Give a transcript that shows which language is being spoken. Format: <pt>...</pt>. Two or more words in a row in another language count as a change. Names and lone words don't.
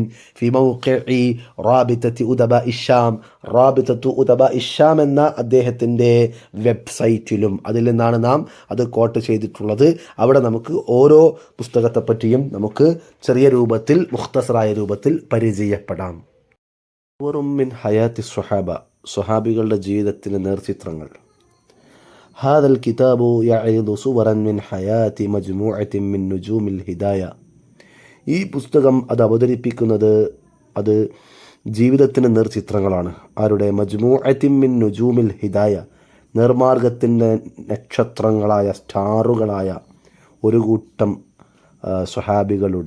<ar>في موقع رابطة أدباء الشام، رابطة أدباء الشام</ar> <ml>എന്ന അദ്ദേഹത്തിൻ്റെ വെബ്സൈറ്റിലും. അതിൽ നിന്നാണ് നാം അത് കോട്ട് ചെയ്തിട്ടുള്ളത്. അവിടെ നമുക്ക് ഓരോ പുസ്തകത്തെപ്പറ്റിയും നമുക്ക് ചെറിയ രൂപത്തിൽ, മുഖ്തസറായ രൂപത്തിൽ പരിചയപ്പെടാം. മിൻ ഹയാത്തി സ്വഹാബ, സ്വഹാബികളുടെ ജീവിതത്തിൻ്റെ നേർചിത്രങ്ങൾ.</ml> <ar>هذا الكتاب يعرض صورا من حياة مجموعة من نجوم الهداية.</ar> <ml>ഈ പുസ്തകം അത് അവതരിപ്പിക്കുന്നത്, അത് ജീവിതത്തിന് നേർചിത്രങ്ങളാണ്. ആരുടെ?</ml> <ar>مجموعة من نجوم الهداية,</ar> <ml>നേർമാർഗത്തിൻ്റെ നക്ഷത്രങ്ങളായ സ്റ്റാറുകളായ ഒരു കൂട്ടം സ്വഹാബികളുടെ.</ml>